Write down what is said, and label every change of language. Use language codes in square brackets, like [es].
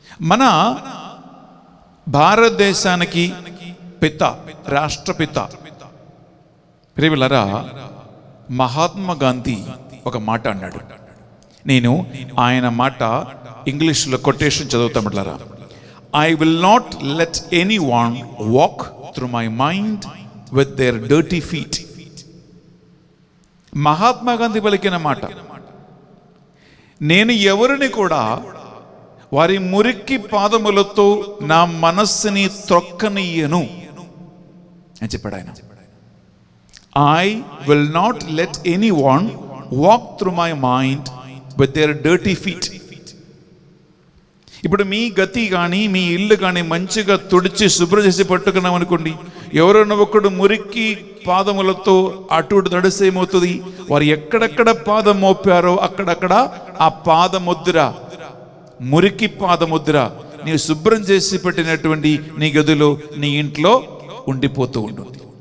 [te] మన భారతదేశానికి పిత, రాష్ట్రపిత ప్రియబిడ్డలారా మహాత్మా గాంధీ ఒక మాట అన్నాడు. నేను ఆయన మాట ఇంగ్లీష్లో కొటేషన్ చదువుతాం బిడ్డలారా. [en] I will not let anyone walk through my mind with their dirty feet. [te] Mahatma Gandhi పలికిన మాట. నేను ఎవరిని కూడా వారి మురికి పాదములతో నా మనస్సుని త్రొక్కనియ్యను అని చెప్పాడు ఆయన. [en] I will not let anyone walk through my mind with their dirty feet. [te] ఇప్పుడు మీ గతి కానీ మీ ఇల్లు కానీ మంచిగా తుడిచి శుభ్రం చేసి పట్టుకున్నాం అనుకోండి, ఎవరైనా ఒకడు మురికి పాదములతో అటు తడిస్తే ఏమవుతుంది? వారు ఎక్కడెక్కడ పాదం మోపారో అక్కడక్కడ ఆ పాదముద్ర, మురికి పాదముద్ర నీవు శుభ్రం చేసి పెట్టినటువంటి నీ గదిలో, నీ ఇంట్లో ఉండిపోతూ ఉంటుంది.